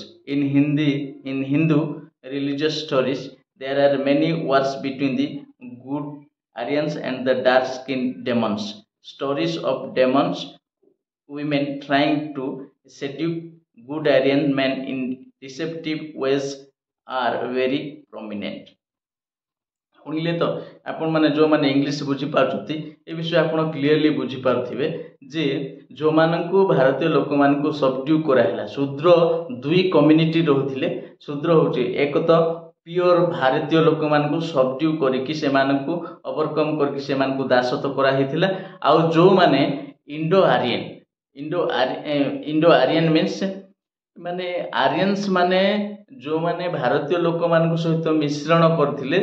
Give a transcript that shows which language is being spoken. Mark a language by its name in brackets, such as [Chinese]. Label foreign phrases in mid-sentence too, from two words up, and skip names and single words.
[English] In Hindu religious stories, there are many wars between the good Aryans and the dark-skinned demons. Stories of demons, women trying to seduce good Aryan men in deceptive ways are very prominent. [Odia] ଶୁଣିଲେ ତ ଆପଣ ମାନେ ଯୋ ମାନେ ଇଂଲିଶ ବୁଝି ପାରୁଛନ୍ତି ଏ ବିଷୟ ଆପଣ କ୍ଲିଅରଲି ବୁଝି ପାରୁଥିବେ ଯେ ଯୋ ମାନଙ୍କୁ ଭାରତୀୟ ଲୋକ ମାନଙ୍କୁ ସବଡ୍ୟୁ କରାହେଲା ଶୂଦ୍ର ଦୁଇ କମ୍ୟୁନିଟି ରହୁଥିଲେ ଶୂଦ୍ର ହେଉଛି ଏକ ତ ପ୍ୟୁର ଭାରତୀୟ ଲୋକ ମାନଙ୍କୁ ସବଡ୍ୟୁ କରିକି ସେ ମାନଙ୍କୁ ଓଭରକମ କରିକି ସେ ମାନଙ୍କୁ ଦାସତ୍ୱ କରା ହୋଇଥିଲା ଆ ଯୋ ମାନେ ଇଣ୍ଡୋ ଆର୍ଯ୍ୟନ ମିନ୍ସ ମାନେ ଆର୍ଯ୍ୟନ୍ସ ମାନେ ଯୋ ମାନେ ଭାରତୀୟ ଲୋକ ମାନ ସହିତ ମିଶ୍ରଣ କରୁଥିଲେ